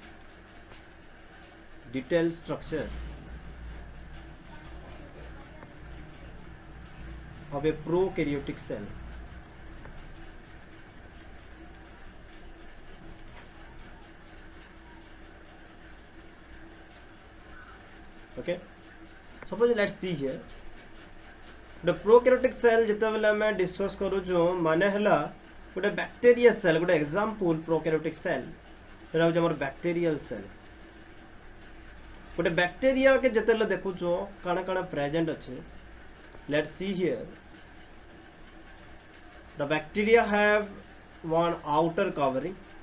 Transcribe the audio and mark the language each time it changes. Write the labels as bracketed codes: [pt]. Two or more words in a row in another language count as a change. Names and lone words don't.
[en] Detailed structure of a prokaryotic cell. Okay. Suppose let's see here. The prokaryotic cell [or] ଯେତେବେଳେ ଆମେ discuss କରୁଛୁ ମାନେ ହେଲା ଗୋଟେ [en] bacteria cell ଗୋଟେ example prokaryotic cell [or] ସେଟା ହେଉଛି ଆମର [en] bacterial cell [or] ଗୋଟେ bacteria के ଯେତେବେଳେ ଦେଖୁଛୁ କାଣା କାଣା present ଅଛି [en] let's see here the bacteria have one outer covering